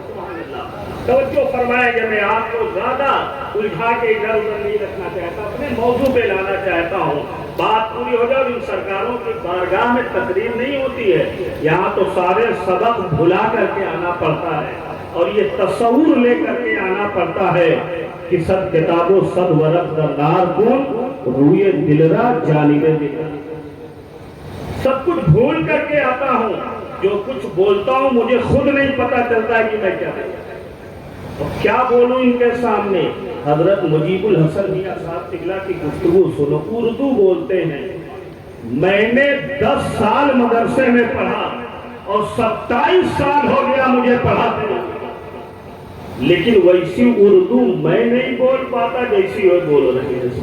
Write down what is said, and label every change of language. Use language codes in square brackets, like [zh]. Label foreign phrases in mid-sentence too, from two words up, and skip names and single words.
[ur] توجہ فرمائیں کہ میں آپ کو زیادہ الجھا کے ادھر ادھر نہیں رکھنا چاہتا، اپنے موضوع پہ لانا چاہتا ہوں، بات پوری ہو جائے۔ ان سرکاروں کی بارگاہ میں تقریر نہیں ہوتی ہے، یہاں تو سارے سبق بھلا کر کے آنا پڑتا ہے اور یہ تصور لے کر کے آنا پڑتا ہے کہ [fa] صد کتاب و صد ورق در نار کن روئے دلرا جانب دل، [ur] سب کچھ بھول کر کے آتا ہوں، جو کچھ بولتا ہوں مجھے خود نہیں پتا چلتا کہ میں کیا بولتا ہوں اور کیا بولوں ان کے سامنے۔ حضرت مجیب الحسن میاں صاحب قبلہ کی گفتگو سنو، اردو بولتے ہیں، میں نے 10 سال مدرسے میں پڑھا اور 27 سال ہو گیا مجھے پڑھاتے ہیں، لیکن ویسی اردو میں نہیں بول پاتا جیسی وہ بول رہے ہیں۔